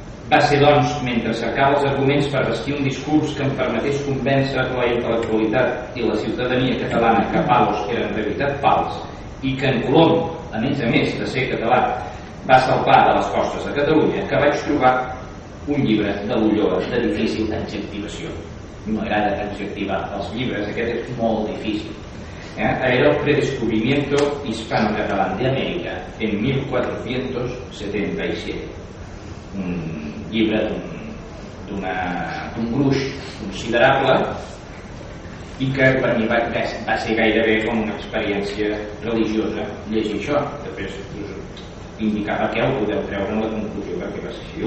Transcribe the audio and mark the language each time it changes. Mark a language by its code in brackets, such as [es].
[ca] Va ser, doncs, mentre cercava els arguments per bastir un discurs que em permetés convèncer la intel·lectualitat i la ciutadania catalana que Palos era en realitat fals i que en Colom, a més de ser català, va salpar de les costes de Catalunya, que vaig trobar un llibre de l'Ulloa de difícil adjectivació. M'agrada adjectivar els llibres, aquest és molt difícil. [es] Era el predescubrimiento hispano-catalán de América en 1477. [ca] Un llibre d'un gruix considerable i que per mi va ser gairebé com una experiència religiosa llegir això. Després us indicar per què ho podeu treure en la conclusió perquè va ser així.